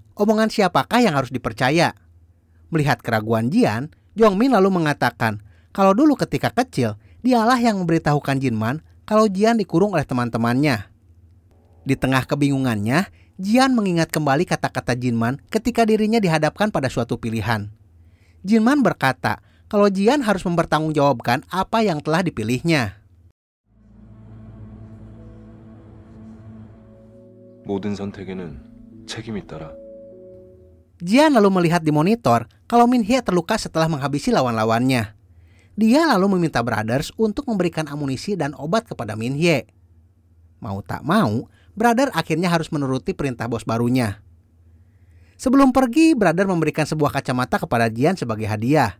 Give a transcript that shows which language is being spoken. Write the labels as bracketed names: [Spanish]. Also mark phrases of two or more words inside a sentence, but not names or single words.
[Indonesian] Omongan siapakah yang harus dipercaya? Melihat keraguan Jian, Jongmin lalu mengatakan kalau dulu ketika kecil, dialah yang memberitahukan Jinman kalau Jian dikurung oleh teman-temannya. Di tengah kebingungannya, Jian mengingat kembali kata-kata Jinman ketika dirinya dihadapkan pada suatu pilihan. Jinman berkata kalau Jian harus mempertanggungjawabkan apa yang telah dipilihnya. [Korean] 모든 선택에는 책임이 따라. [Indonesian] Jian lalu melihat di monitor kalau Min Hye terluka setelah menghabisi lawan-lawannya. Dia lalu meminta Brothers untuk memberikan amunisi dan obat kepada Min Hye. Mau tak mau, Brother akhirnya harus menuruti perintah bos barunya. Sebelum pergi, Brother memberikan sebuah kacamata kepada Jian sebagai hadiah.